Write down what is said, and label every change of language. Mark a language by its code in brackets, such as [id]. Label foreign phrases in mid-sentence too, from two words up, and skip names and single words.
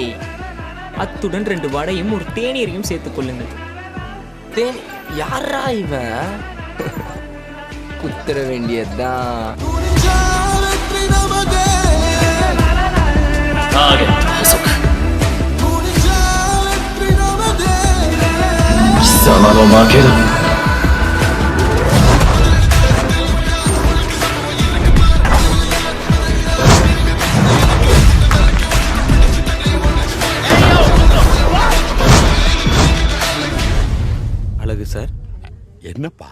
[ta] அத்துடன் 2 வடையும் ஒரு தேநீரையும் சேர்த்துக் கொள்ளுங்கள். தேனி யாரா இவன்? குத்துற வேண்டியதுதான். [ja] ターゲット捕捉。貴様の負けだ。 [ta] அழகு சார், என்னப்பா?